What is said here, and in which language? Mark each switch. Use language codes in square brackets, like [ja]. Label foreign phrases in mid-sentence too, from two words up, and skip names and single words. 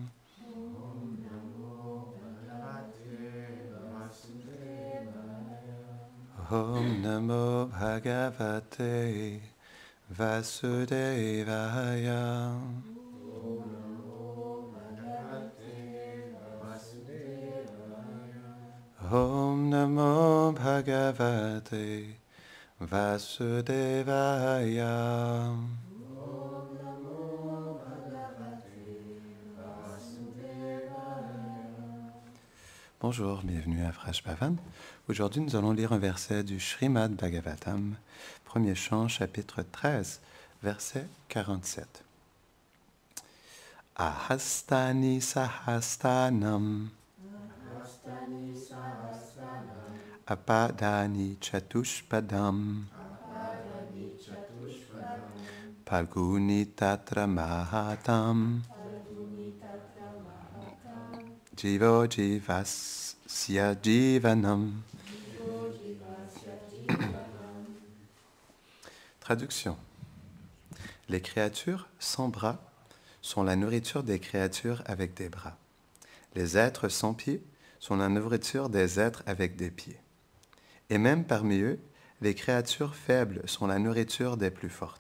[sa] Om Namo Bhagavate Vasudevaya. Om Namo Bhagavate Vasudevaya. [fr] Bonjour, bienvenue à Fresh Bhavan. Aujourd'hui, nous allons lire un verset du Srimad Bhagavatam, premier chant, chapitre 13, verset 47. [sa] Ahastani sahastanam apadani chatushpadam palguni tatra mahatam jivo jivasya jivanam. [fr] Traduction. Les créatures sans bras sont la nourriture des créatures avec des bras. Les êtres sans pieds sont la nourriture des êtres avec des pieds. Et même parmi eux, les créatures faibles sont la nourriture des plus fortes.